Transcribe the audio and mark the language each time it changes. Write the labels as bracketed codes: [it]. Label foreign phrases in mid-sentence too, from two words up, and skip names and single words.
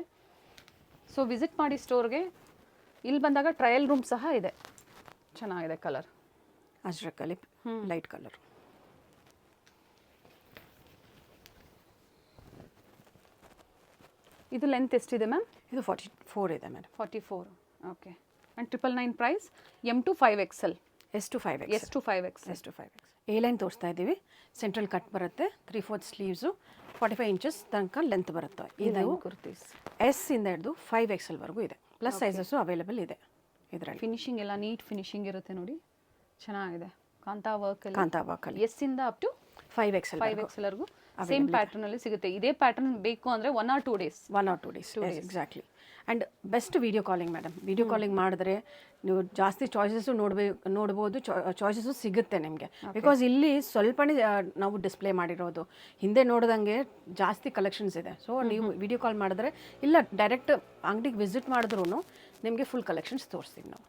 [en] so visit [kn] ಮಾಡಿ ಸ್ಟೋರ್ಗೆ. ಇಲ್ಲಿ ಬಂದಾಗ [en] trial room [kn] ಸಹ ಇದೆ. ಚೆನ್ನಾಗಿದೆ ಕಲರ್, ಅಜ್ರಕಲ್ಲಿ [en] light colour. [kn] ಇದು ಲೆಂತ್ ಎಷ್ಟಿದೆ ಮ್ಯಾಮ್? ಇದು 44 ಇದೆ ಮೇಡಮ್. [en] 44. okay. and 999 price. M to 5XL. S to 5XL. S to 5XL. S to 5XL. A line [kn] ತೋರಿಸ್ತಾ ಇದ್ದೀವಿ. [en] central cut [kn] ಬರುತ್ತೆ, [en] 3/4 sleeves, [kn] 45 inches ತನಕ ಲೆಂತ್ ಬರುತ್ತೆ. ಇದು ಕುರ್ತೀಸ್ S ಇಂದ ಹಿಡಿದು 5XL ವರೆಗೂ ಇದೆ. [en] plus sizes available [kn] ಇದೆ ಇದರಲ್ಲಿ. ಫಿನಿಶಿಂಗ್ ಎಲ್ಲ [en] neat finishing [kn] ಇರುತ್ತೆ ನೋಡಿ, ಚೆನ್ನಾಗಿದೆ. ಕಾಂತಾ ವರ್ಕಲ್ಲಿ ಎಸ್ ಇಂದ [en] up to [kn] 5XL ವರೆಗೂ [en] same pattern [kn] ಅಲ್ಲಿ ಸಿಗುತ್ತೆ. ಇದೇ ಪ್ಯಾಟರ್ನ್ ಬೇಕು ಅಂದರೆ [en] 1 or 2 days. 1 or 2 days exactly. and best video calling madam. video calling [kn] ಮಾಡಿದ್ರೆ ನೀವು ಜಾಸ್ತಿ ಚಾಯ್ಸಸ್ಸು ನೋಡ್ಬೋದು, ಚಾಯ್ಸಸ್ಸು ಸಿಗುತ್ತೆ ನಿಮಗೆ. ಬಿಕಾಸ್ ಇಲ್ಲಿ ಸ್ವಲ್ಪನೇ ನಾವು ಡಿಸ್ಪ್ಲೇ ಮಾಡಿರೋದು, ಹಿಂದೆ ನೋಡ್ದಂಗೆ ಜಾಸ್ತಿ ಕಲೆಕ್ಷನ್ಸ್ ಇದೆ. ಸೊ ನೀವು [en] video call [kn] ಮಾಡಿದ್ರೆ ಇಲ್ಲ ಡೈರೆಕ್ಟ್ ಅಂಗಡಿಗೆ ವಿಸಿಟ್ ಮಾಡಿದ್ರೂ ನಿಮಗೆ [en] full collections [kn] ತೋರಿಸ್ತೀವಿ ನಾವು.